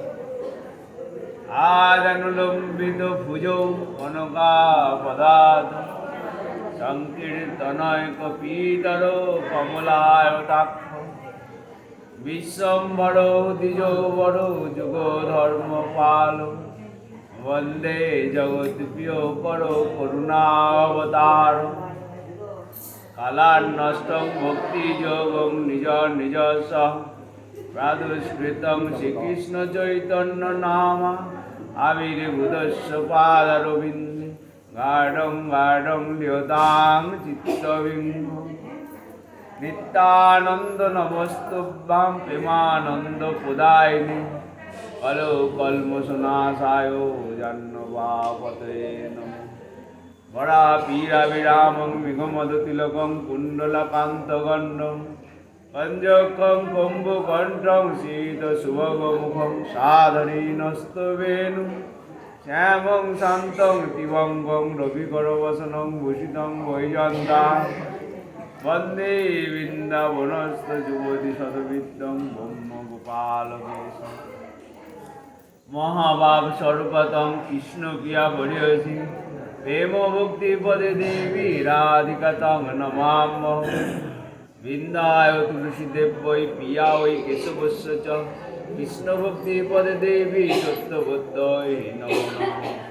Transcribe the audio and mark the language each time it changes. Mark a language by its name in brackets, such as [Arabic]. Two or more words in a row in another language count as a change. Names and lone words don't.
[Sanskrit] আদানুলম্বিত ভুজৌ কনকাপদাত সংকীর্তনৈক পীতর কমলায়তাক্ষ বিশ্বম্ভর দ্বিজবর যুগধর্মপাল বন্দে জগৎপ্রিয় কর করুণাবতার কালান্নষ্টং ভক্তিযোগং নিজ নিজস্ব প্রাদুষ্কৃতং শ্রীকৃষ্ণ চৈতন্য নাম আবির্ভূতস্য পাদারবিন্দে গাঢ়ং গাঢ়ং লিয়তাং চিত্তবিম্ব নিত্যানন্দ নমস্তুভ্যাং প্রেমানন্দ প্রদায়িনী কলো কল্মষনাশায় জাহ্নবাপতয়ে নমঃ বরাপীরাবিরামং মেঘমদতিলকং কুণ্ডলকান্তগণ্ডং কঞ্জকং কম্বুকণ্ঠং শীতশুভগমুখং সাধনীনস্তবেণু শ্যামং শান্তং দিবঙ্গং রবিকরবসনং ভূষিতং বৈজন্তাং বন্দে বৃন্দাবনস্থ যুবতী শতবিত্তং ব্রহ্মগোপালকেশম মহাভাব স্বরূপতং কৃষ্ণ প্রিয়া বরিয়সী প্রেম ভক্তি পদে দেবী রাধিকা তং নমাম্যহং বৃন্দায় তুলসীদেব বৈ প্রিয়া ওই কেশবস্য চ কৃষ্ণ ভক্তি পদে দেবী সত্যবত্যৈ নমো নমঃ